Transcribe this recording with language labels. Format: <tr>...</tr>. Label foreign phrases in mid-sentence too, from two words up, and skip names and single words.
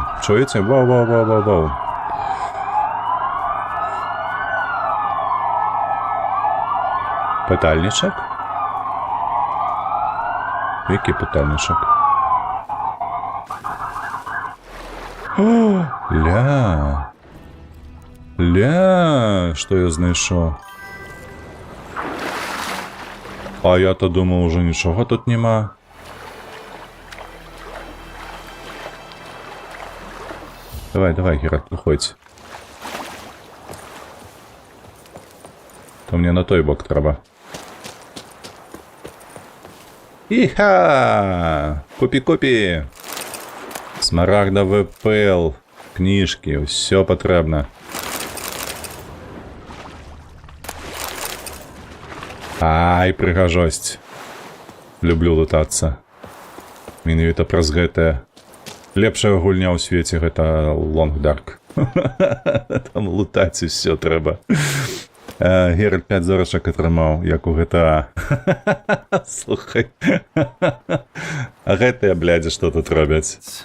<be>Чуеце? Вау. Пытальнічак? Які пытальнічак? О, ля. Ля,</be> <uk>что я знайшов. А я-то думав, уже нічого тут нема. Давай, давай, Геральт, виходь. То мені на той бок треба. Іха! Купі-купі! Смарагдовий пил, книжки, все потрібно. Ай, пригожость.</uk> <be>Люблю лутаться. Менавіта праз гэтае. Лепшая гульня ў свеце гэта Long Dark. Там лутаць усё трэба. Геральт 5 зорачак атрымаў, як у GTA. Слухай. А гэтыя, блядзі, што тут робяць?</be>